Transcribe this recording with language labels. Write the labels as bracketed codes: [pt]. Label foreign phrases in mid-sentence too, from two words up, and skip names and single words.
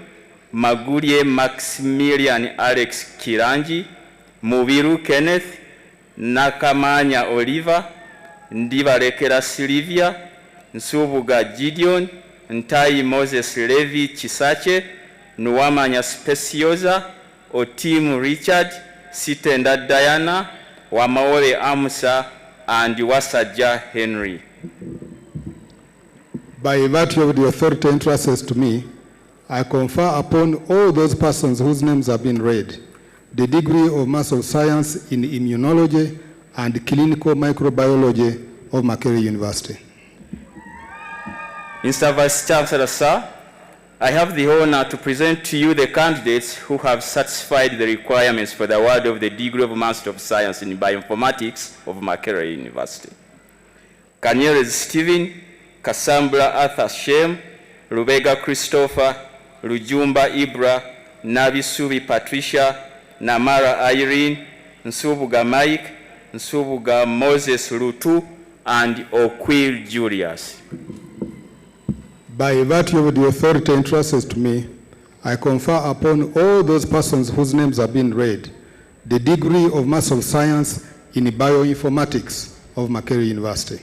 [en] Magurie Maximilian Alex Kiranji, Mubiru Kenneth, Nakamanya Oliver, Ndibalekera Sylvia, Nsubuga Gideon, Ntai Moses Levi Chisache, Nuwamanya Speciosa, Otimu Richard, Sitenda Diana, Wamaole Amusa, and Wasaja Henry. By virtue of the authority entrusted to me, I confer upon all those persons whose names have been read the degree of Master of Science in Immunology and Clinical Microbiology of Makerere University. Mr. Vice Chancellor, sir, I have the honor to present to you the candidates who have satisfied the requirements for the award of the degree of Master of Science in Bioinformatics of Makerere University. Kanyerez Stephen, Cassandra Arthur Shem, Rubega Christopher, Rujumba Ibra, Nabisubi Patricia, Namara Irene, Nsubuga Mike, Nsubuga Moses Rutu, and Okwil Julius. By virtue of the authority entrusted to me, I confer upon all those persons whose names have been read the degree of Master of Science in Bioinformatics of Makerere University.